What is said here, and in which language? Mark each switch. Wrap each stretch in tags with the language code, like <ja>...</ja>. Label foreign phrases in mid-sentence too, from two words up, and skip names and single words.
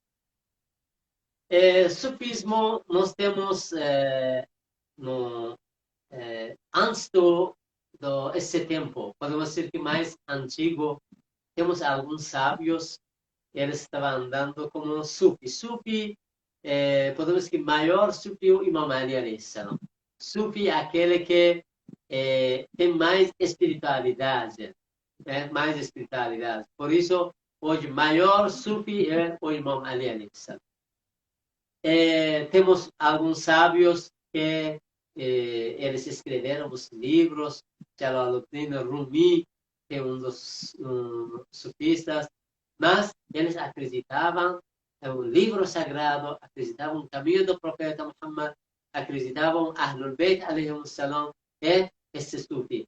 <pt>Sufismo, nós temos, no, antes esse tempo, podemos dizer que mais antigo, temos alguns sábios, eles estavam andando como sufi. Sufi, podemos dizer que maior sufi é o Imam Ali</pt> <ar>عليه السلام.</ar> <pt>Sufi é aquele que tem mais espiritualidade, mais espiritualidade. Por isso, hoje, maior sufi é o Imam Ali</pt> <ar>عليه السلام.</ar> <pt>Temos alguns sábios que eles escreveram os livros, Jalaluddin Rumi, que é um dos sufistas, mas eles acreditavam em um livro sagrado, acreditavam no caminho do profeta Muhammad, acreditavam</pt> <ar>أهل البيت عليهم السلام,</ar> <pt>é esse sufi.</pt>